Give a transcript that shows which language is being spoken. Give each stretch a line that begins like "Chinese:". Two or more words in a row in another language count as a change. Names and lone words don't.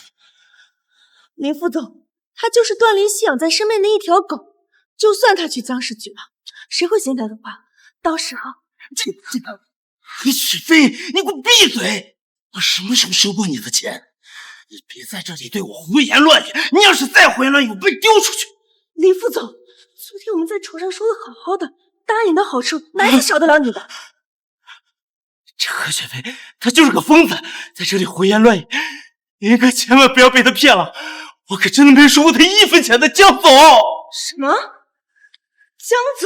Chinese: 林副總，他就是段林希養在身邊的一條狗，就算他去江氏舉報，誰會信他的話？到時候，何雪飛，你給我閉嘴！我什麼時候收過你的錢？你別在這裡對我胡言亂語，你要是再胡言亂語，我被丟出去。林副總，昨天我們在床上說的好好的，答應的好處哪裡少得了你的？這何雪飛，他就是個瘋子，在這裡胡言亂語，你可千萬不要被他騙了，我可真的沒收過他1分錢的江總。什麼？江總？